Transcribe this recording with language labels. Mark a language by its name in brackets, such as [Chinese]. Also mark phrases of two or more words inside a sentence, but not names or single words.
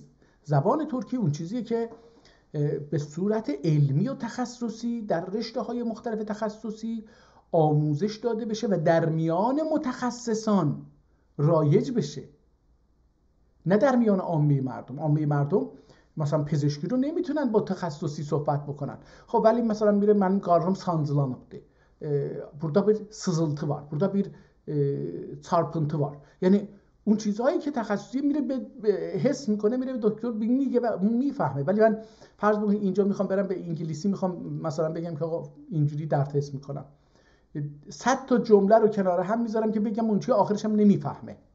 [Persian] زبان ترکی اون چیزیه که به صورت علمی و تخصصی در رشته‌های مختلف تخصصی آموزش داده بشه و در میان متخصصان رایج بشه، نه در میان عامه مردم. عامه مردم مثلا پزشکی رو نمیتونن با تخصصی صحبت بکنن. خب ولی مثلا میره من [Azerbaijani] qarnım sancılanıbdı. Burada bir sızıltı var. Burada bir çarpıntı var. [Persian] یعنی اون چیزهایی که تخصصی میره به حس میکنه، میره به دکتر میگه و میفهمه. ولی من فرض بکنید اینجا میخوام برم به انگلیسی، میخوام مثلا بگم که آقا اینجوری درد حس میکنم، 100 تا جمله رو کنار هم میذارم که بگم اون چیه، آخرش هم نمیفهمه.